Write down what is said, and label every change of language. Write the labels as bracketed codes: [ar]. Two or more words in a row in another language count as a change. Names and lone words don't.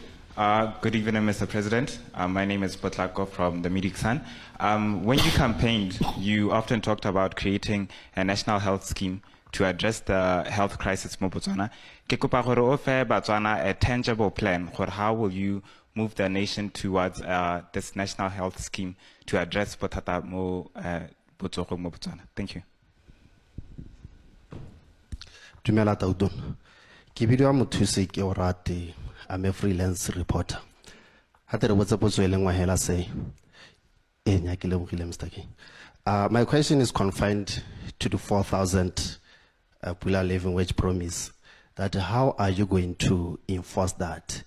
[en] Good evening, Mr. President. My name is Potlako from the Medic Sun. When you campaigned, you often talked about creating a national health scheme to address the health crisis in Botswana. [tn] Ke kopa gore o fe Botswana [en] a tangible plan for how will you move the nation towards this national health scheme to address [tn] bothata mo Botswana. [en] Thank you. [tn] Dumela Taudon. Ke bidiwa mothusi ke o rate. [en] I'm a freelance reporter. My question is confined to the 4,000 Pula living wage promise. That how are you going to enforce that?